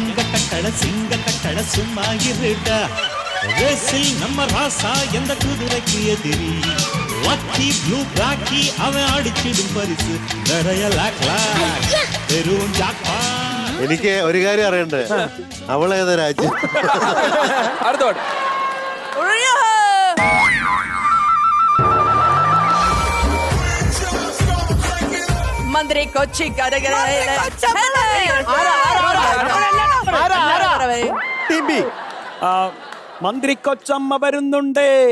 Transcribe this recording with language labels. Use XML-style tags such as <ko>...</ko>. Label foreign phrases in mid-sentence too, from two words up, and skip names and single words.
<ta>கட்டண சிங்க கட்டண சும்மா இருடா ரேசில் நம்ம ராசா எந்த குதிரைக்கு எதிரி லக்கி ப்ளூ பிளாக்கி அவன் அடிச்சிடும் பரிசு நிறைய பெரும் ஜாக்பா.</ta> <ml>എനിക്ക് ഒരു കാര്യം അറിയണ്ടേ, അവളേതാ രാജ്യം? അടുത്തോട്ട് മന്ത്രി കൊച്ചി മന്ത്രി കൊച്ചമ്മ വരുന്നുണ്ട്.</ml>